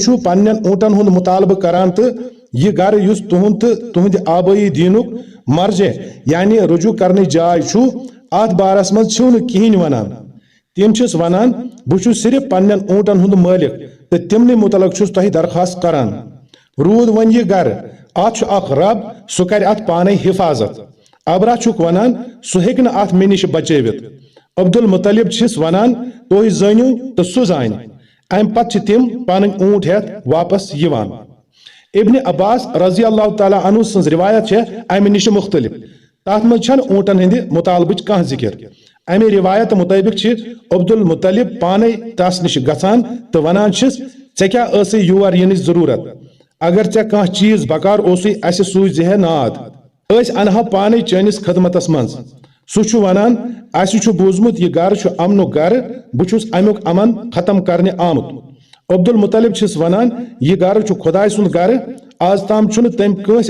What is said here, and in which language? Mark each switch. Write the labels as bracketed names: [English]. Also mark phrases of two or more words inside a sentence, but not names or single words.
[Kashmiri] چھِو پننٮ۪ن اونٹن ہُنٛد مطالبہٕ کران تہٕ یہ گھر یُس تہنٛد تہٕ تہنٛدِ آبٲیی دیٖنُک مرجع یعنی رجوع کرنٕچ جاے چھُ اتھ بارس منٛز چھِو نہٕ کِہیٖنۍ ونان تم چھِس ونان بہٕ چھُس صرف پننٮ۪ن اونٹن ہُنٛد مٲلک تہٕ تمنٕے متعلق چھُس تۄہہِ درخواست کران روٗد وۄنۍ یہِ گھر اتھ چھُ اکھ رب سُہ کرِ اتھ پانے حفاظت ابراہ چھُکھ ونان سُہ ہیٚکہِ نہٕ اتھ مےٚ نِش بچٲوِتھ عبد المطلب چھِس ونان تُہۍ زٲنِو تہٕ سُہ زانہِ امہ پتہٕ چھِ تم پنٕنۍ اونٹ ہیتھ واپس یوان ابن عباس رضی اللہ تعالیٰ عنہ سنز روایت چھِ امہ نش مختلف تات منٛز چھنہٕ اونٹن ہٕنٛدِ مطالبٕچ کانٛہہ ذکر امہ روایت مطابق چھِ عبد المطلب پانے تس نش گژھان تہٕ ونان چھِس ژےٚ کیٛاہ ٲسٕے یور یِنٕچ ضروٗرت اگر ژےٚ کانٛہہ چیٖز بکار اوسُے اسہِ سوٗزِہے ناد أسۍ انہو پانے چٲنِس خدمتس منٛز سُہ چھُ ونان اسہِ چھُ بوٗزمُت یہِ گھر چھُ امنُک گھر بہٕ چھُس امیُک امن ختم کرنہِ آمُت عبد المطلب چھِس ونان یہِ گھر چھُ خدائے سُنٛد گھر آز تام چھُنہٕ تٔمۍ کٲنٛسہِ